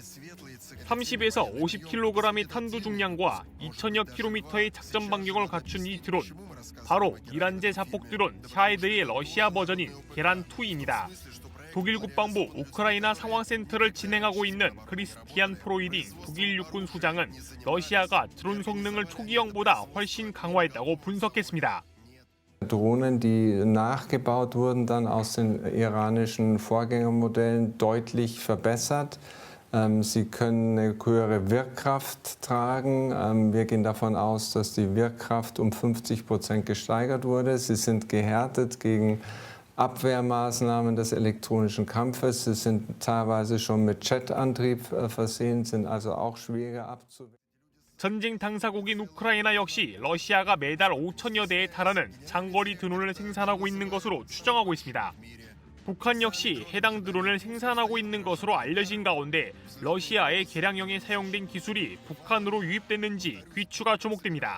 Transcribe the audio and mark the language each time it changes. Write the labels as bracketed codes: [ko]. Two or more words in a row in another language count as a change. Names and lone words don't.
[ko] 30에서 50kg의 탄두 중량과 2000여 킬로미터의 작전 반경을 갖춘 이 드론, 바로 이란제 자폭 드론 샤헤드의 러시아 버전인 게란2입니다. 독일 국방부 우크라이나 상황센터를 진행하고 있는 크리스티안 프로이딩 독일 육군 수장은 러시아가 드론 성능을 초기형보다 훨씬 강화했다고 분석했습니다. [de] Drohnen, die nachgebaut wurden, dann aus den iranischen Vorgängermodellen deutlich verbessert. Sie können eine höhere Wirkkraft tragen. Wir gehen davon aus, dass die Wirkkraft um 50% gesteigert wurde. Sie sind gehärtet gegen Abwehrmaßnahmen des elektronischen Kampfes. Sie sind teilweise schon mit Jetantrieb versehen, sind also auch schwerer abzuwehren. [ko] 전쟁 당사국인 우크라이나 역시 러시아가 매달 5천여 대에 달하는 장거리 드론을 생산하고 있는 것으로 추정하고 있습니다. 북한 역시 해당 드론을 생산하고 있는 것으로 알려진 가운데 러시아의 개량형에 사용된 기술이 북한으로 유입됐는지 귀추가 주목됩니다.